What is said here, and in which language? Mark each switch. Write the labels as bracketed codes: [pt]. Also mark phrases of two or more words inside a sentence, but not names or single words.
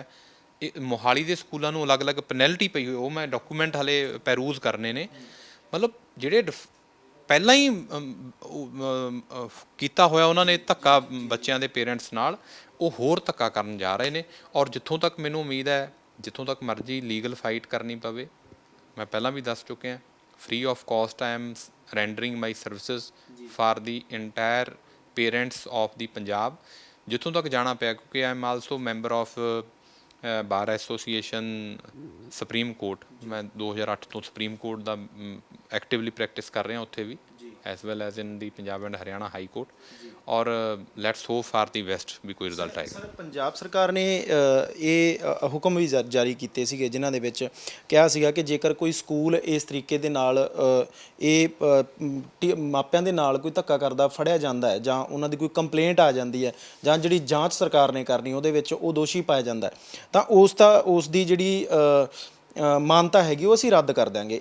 [pa] ਇਹ ਮੋਹਾਲੀ ਦੇ ਸਕੂਲਾਂ ਨੂੰ ਅਲੱਗ-ਅਲੱਗ ਪੈਨਲਟੀ ਪਈ ਹੋਈ, ਉਹ ਮੈਂ ਡਾਕੂਮੈਂਟ ਹਾਲੇ ਪੈਰੂਜ਼ ਕਰਨੇ ਨੇ। ਮਤਲਬ ਜਿਹੜੇ ਪਹਿਲਾਂ ਹੀ ਕੀਤਾ ਹੋਇਆ ਉਹਨਾਂ ਨੇ ਧੱਕਾ ਬੱਚਿਆਂ ਦੇ ਪੇਰੈਂਟਸ ਨਾਲ, ਉਹ ਹੋਰ ਧੱਕਾ ਕਰਨ ਜਾ ਰਹੇ ਨੇ। ਔਰ ਜਿੱਥੋਂ ਤੱਕ ਮੈਨੂੰ ਉਮੀਦ ਹੈ, ਜਿੱਥੋਂ ਤੱਕ ਮਰਜ਼ੀ [en] legal fight [pa] ਕਰਨੀ ਪਵੇ, ਮੈਂ ਪਹਿਲਾਂ ਵੀ ਦੱਸ ਚੁੱਕਿਆ, [en] free of cost I am rendering my services for the entire parents of the Punjab, [pa] ਜਿੱਥੋਂ ਤੱਕ ਜਾਣਾ ਪਿਆ, ਕਿਉਂਕਿ [en] I am also member of Bar Association Supreme Court. [pa] ਮੈਂ 2008 ਤੋਂ ਸੁਪਰੀਮ ਕੋਰਟ ਦਾ [en] actively practice [pa] ਕਰ ਰਿਹਾ ਉੱਥੇ ਵੀ, [en] as well as in the Punjab and Haryana High Court. [pa] ਔਰ [en] let's hope for the best [pa] ਵੀ ਕੋਈ ਰਿਜ਼ਲਟ ਆਏਗਾ। ਸਰ, ਪੰਜਾਬ ਸਰਕਾਰ ਨੇ ਇਹ ਹੁਕਮ ਵੀ ਜਾਰੀ ਕੀਤੇ ਸੀਗੇ ਜਿਨ੍ਹਾਂ ਦੇ ਵਿੱਚ ਕਿਹਾ ਸੀਗਾ ਕਿ ਜੇਕਰ ਕੋਈ ਸਕੂਲ ਇਸ ਤਰੀਕੇ ਦੇ ਨਾਲ ਇਹ ਮਾਪਿਆਂ ਦੇ ਨਾਲ ਕੋਈ ਧੱਕਾ ਕਰਦਾ ਫੜਿਆ ਜਾਂਦਾ ਹੈ, ਜਾਂ ਉਹਨਾਂ ਦੀ ਕੋਈ ਕੰਪਲੇਂਟ ਆ ਜਾਂਦੀ ਹੈ, ਜਾਂ ਜਿਹੜੀ ਜਾਂਚ ਸਰਕਾਰ ਨੇ ਕਰਨੀ ਉਹਦੇ ਵਿੱਚ ਉਹ ਦੋਸ਼ੀ ਪਾਇਆ ਜਾਂਦਾ, ਤਾਂ ਉਸ ਦੀ ਜਿਹੜੀ ਮਾਨਤਾ ਹੈਗੀ ਉਹ ਅਸੀਂ ਰੱਦ ਕਰ ਦਿਆਂਗੇ।